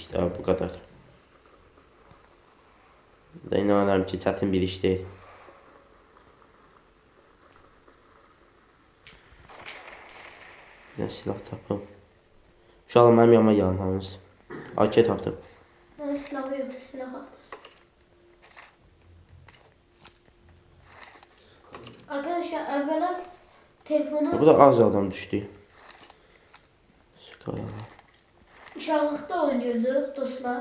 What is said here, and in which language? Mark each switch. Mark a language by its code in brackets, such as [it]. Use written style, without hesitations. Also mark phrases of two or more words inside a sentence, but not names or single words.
[az] Bu qədər. İnanıram ki, çətin bir iş deyil. Bir silah tapım. Uşaqlar, mənim yanıma gəlin hamınız. AK tapdım. [tr] Benim silahı yok. Silah al. Arkadaşlar evvela telefona [az] Bu da az adam düşdü. [tr] uşaklıkta oynuyorduk dostlar.